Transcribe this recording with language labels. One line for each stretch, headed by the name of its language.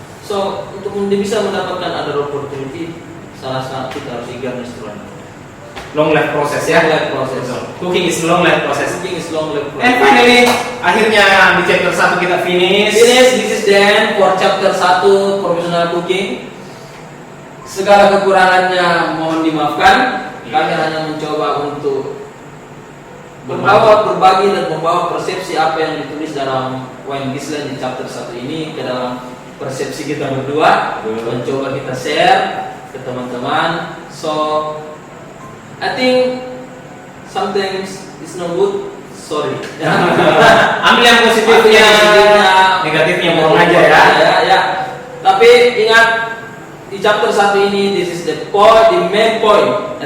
Indonesian: So untuk bisa mendapatkan
English: other opportunity,
Indonesian: salah satu kita harus
English: eagerness to learn. Long life process ya. Long life process. Cooking is long life process. Cooking is long life process. And finally,
Indonesian: akhirnya di chapter 1 kita finish.
English: This is the end for chapter 1 professional cooking.
Indonesian: Segala kekurangannya mohon dimaafkan. Kami hanya mencoba untuk berbagi dan membawa persepsi apa yang ditulis dalam Wayne Gisland di chapter 1 ini ke dalam persepsi kita berdua. Mencoba kita share ke teman-teman.
English: So I think something is not good. Sorry.
Indonesian: Ambil yang positifnya, negatifnya buang aja ya. Ya. Tapi ingat di chapter 1 ini,
English: this is the main point.